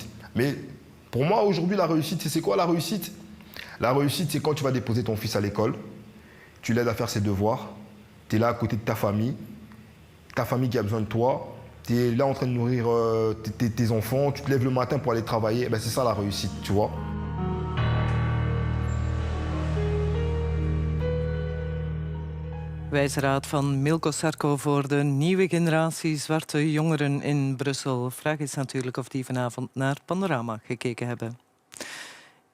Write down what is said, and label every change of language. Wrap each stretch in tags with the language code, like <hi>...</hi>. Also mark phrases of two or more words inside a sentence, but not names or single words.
<fr>Mais pour moi, aujourd'hui, la réussite, c'est quoi la réussite? La réussite, c'est quand tu vas déposer ton fils à l'école, tu l'aides à faire ses devoirs, tu es là à côté de ta famille qui a besoin de toi, tu es là en train de nourrir tes enfants, tu te lèves le matin pour aller travailler, c'est ça la réussite, tu vois.</fr> <nl>Wijze raad van Milko Sarko voor de nieuwe generatie zwarte jongeren in Brussel. Vraag is natuurlijk of die vanavond naar Panorama gekeken hebben.</nl>